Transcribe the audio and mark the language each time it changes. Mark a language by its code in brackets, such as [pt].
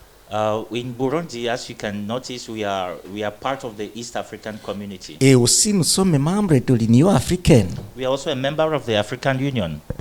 [en] In Burundi, as you can notice, we are part of the East African community. [fr] Et aussi, nous sommes membres de l'Union africaine. [en] We are also a member of the African Union.